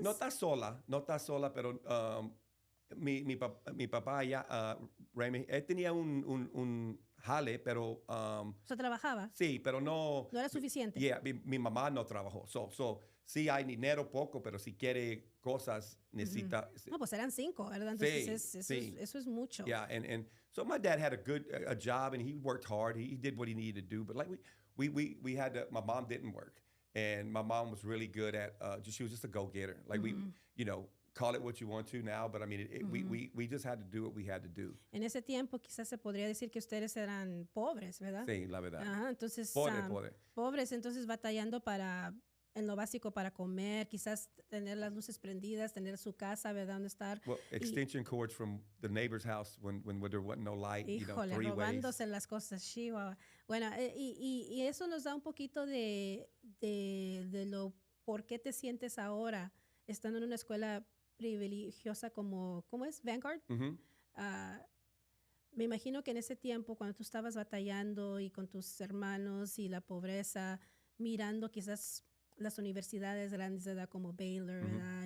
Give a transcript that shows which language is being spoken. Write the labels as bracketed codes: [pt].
[es] No está sola, pero mi papá ya, Raymond, él tenía un jale, pero O sea, trabajaba. sí, pero no. No era suficiente. Yeah, mi mamá no trabajó. So, sí hay dinero poco, pero si quiere cosas, necesita. No, pues eran 5, ¿verdad? Entonces eso es mucho. [en] Yeah, and so my dad had a job, and he worked hard. He did what he needed to do. But like we had to. My mom didn't work, and my mom was really good at. She was just a go-getter. Like we, call it what you want to now, but I mean, we just had to do what we had to do. [es] En ese tiempo quizás se podría decir que ustedes eran pobres, ¿verdad? Sí, la verdad. Ajá, entonces Pobre. pobres, entonces batallando en lo básico para comer, quizás tener las luces prendidas, tener su casa, ¿verdad? Donde estar. [en] Well, extension cords from the neighbor's house when there wasn't no light, [es] Híjole, [en] 3 ways. [es] robándose las cosas, chihuahua. Bueno, y eso nos da un poquito de lo por qué te sientes ahora estando en una escuela privilegiosa como, ¿cómo es? Vanguard. Mm-hmm. Me imagino que en ese tiempo, cuando tú estabas batallando y con tus hermanos y la pobreza, mirando quizás las universidades grandes de edad como Baylor, ¿verdad?